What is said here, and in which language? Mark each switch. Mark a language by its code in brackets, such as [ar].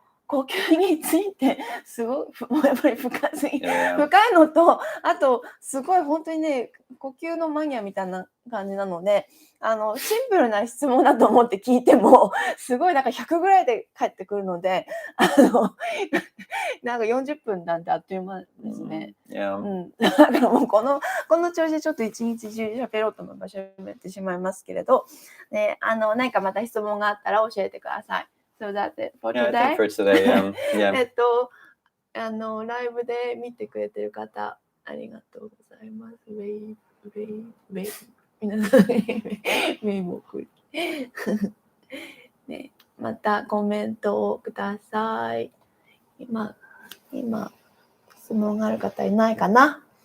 [ja] 呼吸についてすごいやっぱり深いのと、あとすごい本当にね呼吸のマニアみたいな感じなので、シンプルな質問だと思って聞いてもすごいなんか100ぐらいで返ってくるので、なんか40分なんてあっという間ですね。だからもうこの調子でちょっと一日中喋ろうと思えば喋ってしまいますけれど、ね、何かまた質問があったら教えてください。 [en] So that's it for today. Yeah, I think for today, yeah. [ja] ライブで見てくれてる方、ありがとうございます。ウェイ皆さん、ウェイもくね、またコメントをください。今、質問がある方いないかな。